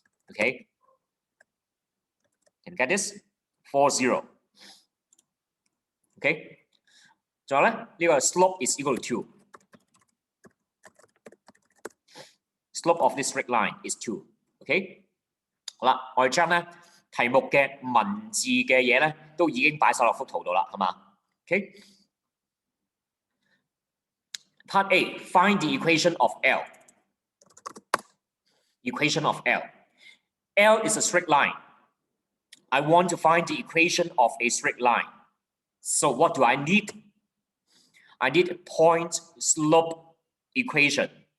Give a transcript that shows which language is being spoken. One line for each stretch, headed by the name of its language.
English: Okay? Can you get this? 4, 0. Okay?
Cantonese: 仲有咧，呢個
English: slope is equal to 2. Slope of this straight line is 2. Okay?
Cantonese: 好啦，我哋將咧題目嘅文字嘅嘢咧都已經擺晒落幅圖度啦，係嘛 ？Okay?
English: Part A, find the equation of L. Equation of L. L is a straight line. I want to find the equation of a straight line. So what do I need? I need a point slope equation.